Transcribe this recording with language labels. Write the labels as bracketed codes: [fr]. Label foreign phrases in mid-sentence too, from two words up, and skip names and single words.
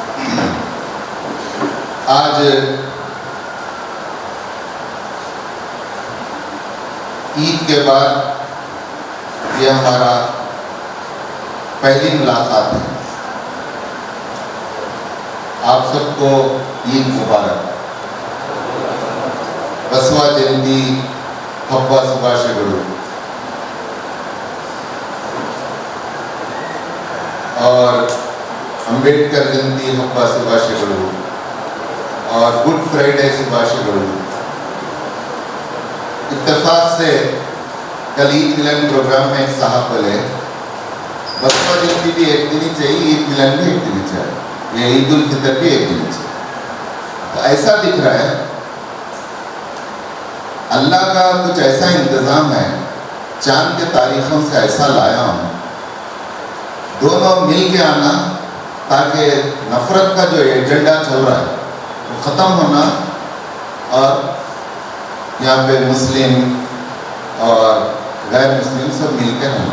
[ur] آج عید کے بعد یہ ہمارا پہلی ملاقات ہے. آپ سب کو عید مبارک. [kn] ಬಸವ ಜಯಂತಿ ಹಬ್ಬ ಶುಭಾಶಯಗಳು. اور ಅಂಬೇಡ್ಕರ್ ಜಯಂತಿ ಹಬ್ಬ ಶುಭಾಶಯಗಳು اور गुड फ्राइडे ಶುಭಾಶಯಗಳು. [ur] اتفاق سے کل عید ملن پروگرام میں ایک صاحب بولے بسوا جینتی بھی ایک دن ہی چاہیے، عید ملن بھی ایک دن ہی چاہیے، یہ عید ال فطر بھی ایک دن ہی چاہیے. تو ایسا دکھ رہا ہے اللہ کا کچھ ایسا انتظام ہے، چاند کے تاریخوں سے ایسا لایا ہوں، دونوں مل کے آنا تاکہ نفرت کا جو ایجنڈا چل رہا ہے وہ ختم ہونا اور یہاں پے مسلم اور غیر مسلم سب مل کے رہنا.